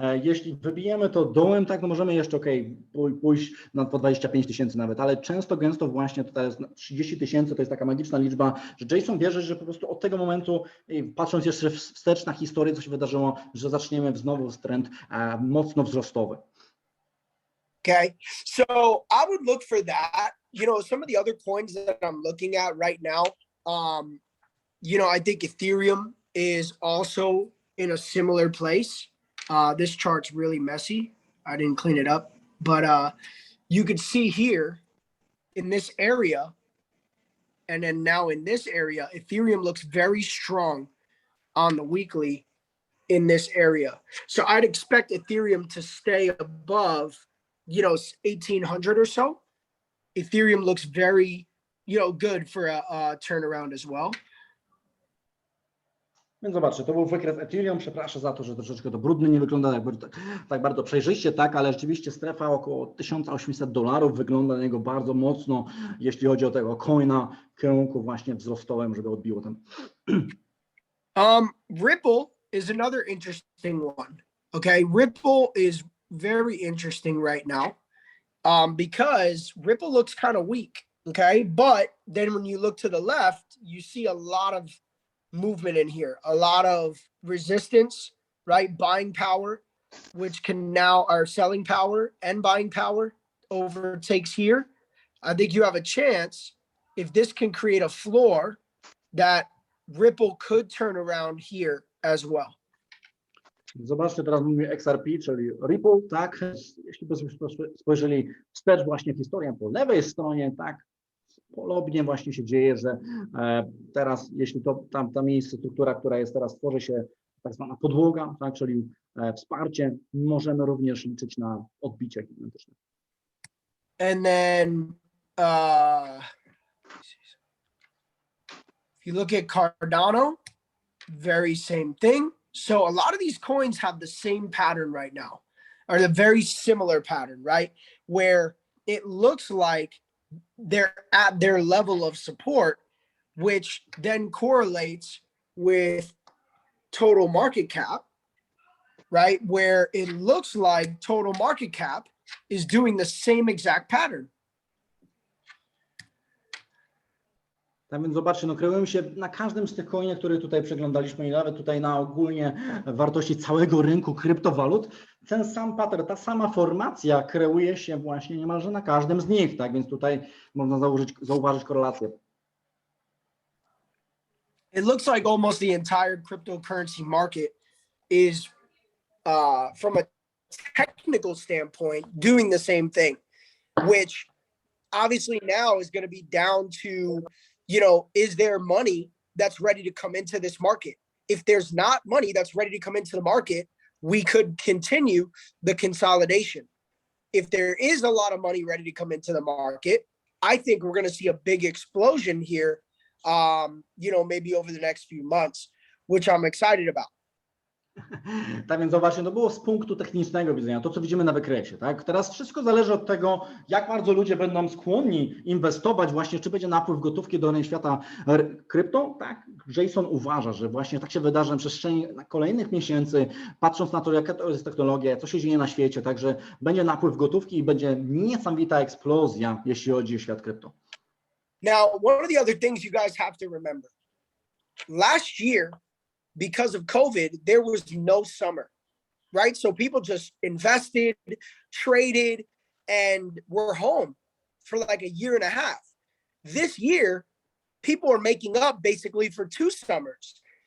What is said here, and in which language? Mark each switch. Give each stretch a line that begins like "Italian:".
Polish: Jeśli wybijemy to dołem, tak, no możemy jeszcze pójść na po 25 tysięcy nawet, ale gęsto właśnie tutaj jest 30 tysięcy, to jest taka magiczna liczba, że Jason wierzy, że po prostu od tego momentu, patrząc jeszcze wstecz na historię, co się wydarzyło, że zaczniemy znowu trend mocno wzrostowy.
English: Okay, so I would look for that. Some of the other coins that I'm looking at right now, I think Ethereum is also in a similar place. This chart's really messy. I didn't clean it up, but you could see here in this area, and then now in this area, Ethereum looks very strong on the weekly in this area. So I'd expect Ethereum to stay above, 1,800 or so. Ethereum looks very, good for a turnaround as well.
Polish: Więc zobaczcie, to był wykres Ethereum. Przepraszam za to, że troszeczkę to brudny nie wygląda tak bardzo przejrzyście, tak, ale rzeczywiście strefa około $1800 wygląda na niego bardzo mocno, jeśli chodzi o tego coina w kierunku właśnie wzrostowym, żeby odbiło ten.
English: Ripple is another interesting one. Okay, Ripple is very interesting right now because Ripple looks kind of weak. Okay, but then when you look to the left, you see a lot of movement in here, a lot of resistance, right? Buying power, which can now, our selling power and buying power overtakes here. I think you have a chance, if this can create a floor, that Ripple could turn around here as well.
Polish: Zobaczcie, teraz mówię XRP, czyli Ripple, tak, jeśli byśmy spojrzeli wstecz właśnie w historię po lewej stronie, tak, podobnie właśnie się dzieje, że teraz, jeśli to ta miejsce, struktura, która jest teraz, tworzy się tak zwana podłoga, tak, czyli wsparcie, możemy również liczyć na odbicie gigantyczne.
English: And then if you look at Cardano, very same thing. So a lot of these coins have the same pattern right now, or the very similar pattern, right? Where it looks like they're at their level of support, which then correlates with total market cap, right? Where it looks like total market cap is doing the same exact pattern.
Polish: Tak więc zobaczcie, no kreują się na każdym z tych coinach, które tutaj przeglądaliśmy i nawet tutaj na ogólnie wartości całego rynku kryptowalut, ten sam pattern, ta sama formacja kreuje się właśnie niemalże na każdym z nich, tak więc tutaj można zauważyć korelację.
English: It looks like almost the entire cryptocurrency market is, from a technical standpoint, doing the same thing, which obviously now is going to be down to, you know, is there money that's ready to come into this market? If there's not money that's ready to come into the market, we could continue the consolidation. If there is a lot of money ready to come into the market, I think we're going to see a big explosion here, you know, maybe over the next few months, which I'm excited about.
Polish: Tak więc zobaczcie, to było z punktu technicznego widzenia, to co widzimy na wykresie, tak? Teraz wszystko zależy od tego, jak bardzo ludzie będą skłonni inwestować właśnie, czy będzie napływ gotówki do świata krypto, tak? Jason uważa, że właśnie tak się wydarzy na przestrzeni kolejnych miesięcy, patrząc na to, jaka to jest technologia, co się dzieje na świecie, także będzie napływ gotówki i będzie niesamowita eksplozja, jeśli chodzi o świat krypto.
English: Now, one of the other things you guys have to remember, last year, because of COVID, there was no summer, right? So people just invested, traded, and were home for like a year and a half. This year, people are making up basically for 2 summers.